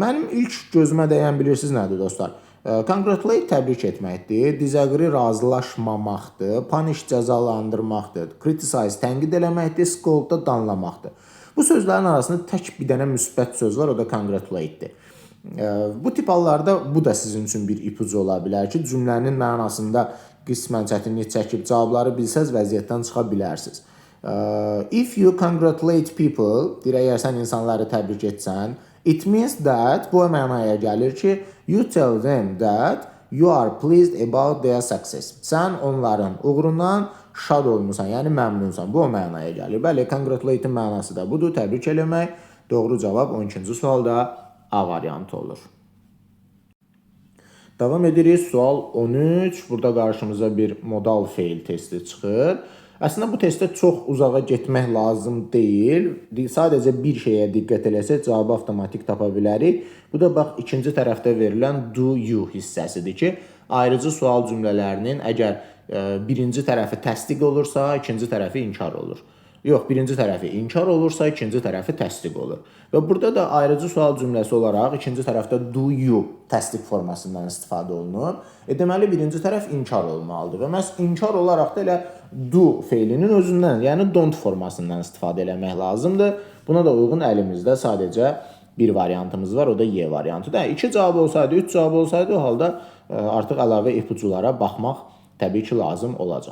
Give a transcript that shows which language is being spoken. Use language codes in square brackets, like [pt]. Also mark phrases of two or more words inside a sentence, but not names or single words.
[az] Mənim ilk gözümə dəyən bilirsiniz nədir dostlar? Congratulate təbrik etməkdir, disagree razılaşmamaqdır, punish cəzalandırmaqdır, criticize tənqid eləməkdir, scold da danlamaqdır. Bu sözlərin arasında tək bir dənə müsbət söz var, o da congratulate'dir. Bu tip hallarda bu da sizin üçün bir ipucu ola bilər ki, cümlənin mənasında qismən çətinlik çəkib cavabları bilsəz vəziyyətdən çıxa bilərsiniz. [en] If you congratulate people, [az] əgər sən insanları təbrik etsən, [en] it means that, [az] bu mənaya gəlir ki, [en] you tell them that you are pleased about their success. [az] Sən onların uğrundan şad olmusan, yəni məmnunsan. Bu o mənaya gəlir. Bəli, congratulate'in mənası da budur, təbrik eləmək. Doğru cavab 12-ci sualda A variantı olur. Davam edirik. Sual 13. Burada qarşımıza bir modal feil testi çıxır. Əslində bu testdə çox uzağa getmək lazım deyil. Sadəcə bir şeyə diqqət eləsək cavabı avtomatik tapa bilərik. Bu da bax ikinci tərəfdə verilən [en] do you [az] hissəsidir ki, ayrıcı sual cümlələrinin əgər birinci tərəfi təsdiq olursa, ikinci tərəfi inkar olur. Yox, birinci tərəfi inkar olursa, ikinci tərəfi təsdiq olur. Və burada da ayrıcı sual cümləsi olaraq ikinci tərəfdə [en] do you [az] təsdiq formasından istifadə olunur. Deməli, birinci tərəf inkar olmalıdır. Və məhz inkar olaraq da elə do feilinin özündən, yəni don't formasından istifadə eləmək lazımdır. Buna da uyğun əlimizdə sadəcə bir variantımız var, o da Y variantıdır. 2 cavab olsaydı, 3 cavab olsaydı, o halda artıq əlavə ipuculara baxmaq təbii ki, lazım olacaq.